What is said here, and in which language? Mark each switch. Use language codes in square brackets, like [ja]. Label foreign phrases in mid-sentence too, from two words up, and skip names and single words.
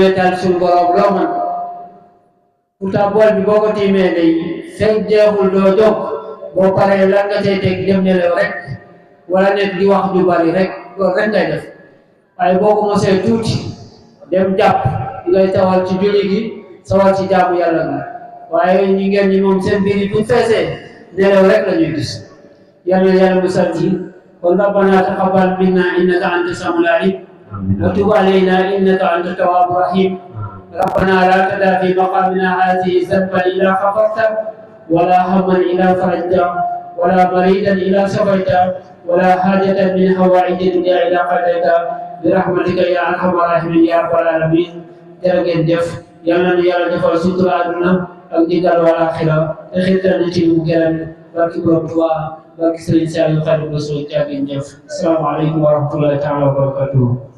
[wo] weetal suñu borom loo man pourtant bool bi boo ko tiimee day fekk jeexul doo jóg boo paree lan nga cay teg dem nelaw rek wala nekk di wax ju bari rek loolu rek ngay def waaye boo ko mosee tuuti dem jàpp ngay tawal ci julli gi sawal ci jaamu yàlla gi waaye ñi ngeen ñi moom seen biir yi bu feesee nelaw rek la ñuy gis yàlla yàlla musal ci kon [ar] ربنا تقبل منا إنك أنت السميع العليم وتب علينا إنك أنت التواب الرحيم ربنا لا تدع في مقامنا هذه ذنبا إلا غفرته ولا هما إلا فرجته ولا مريدا إلا شفيته ولا حاجة من حوائج الدنيا إلا قضيتها برحمتك يا أرحم الراحمين يا رب العالمين [wo] jërëngeen jëf yal na Yàlla defal sutura àdduna ak ndigal wal aaxira te xiirtal na ci mu gërëm barki Borom Tuubaa barki Sëriñ Saliou Xaadimu Rasuul jërëngeen jëf [ar] السلام عليكم ورحمة الله تعالى وبركاته